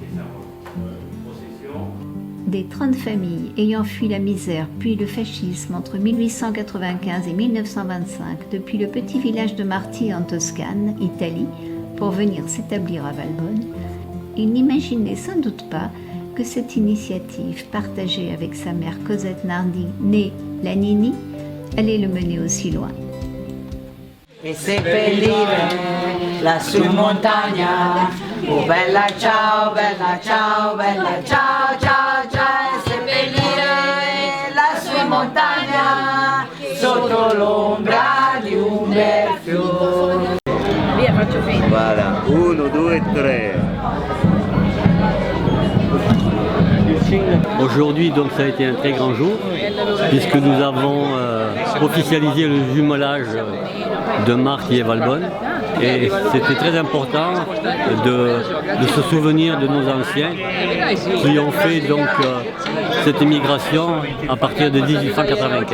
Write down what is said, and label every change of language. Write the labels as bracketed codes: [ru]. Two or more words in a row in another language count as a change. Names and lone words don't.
[fr] des 30 familles ayant fui la misère puis le fascisme entre 1895 et 1925 depuis le petit village de Marti en Toscane, Italie, pour venir s'établir à Valbonne, il n'imaginait sans doute pas que cette initiative, partagée avec sa mère Cosette Nardi, née la Nini, allait le mener aussi loin. [it] E seppellire lassù in montagna, oh bella ciao, bella ciao, bella ciao, ciao, ciao, e seppellire lassù in montagna, sotto l'ombra di un bel fiore. Via, faccio finta. [fr] Voilà, 1, 2, 3. Aujourd'hui, donc, ça a été un très grand jour, puisque nous avons officialisé le jumelage de Marti et Valbonne. Et c'était très important de se souvenir de nos anciens qui ont fait donc cette émigration à partir de 1895.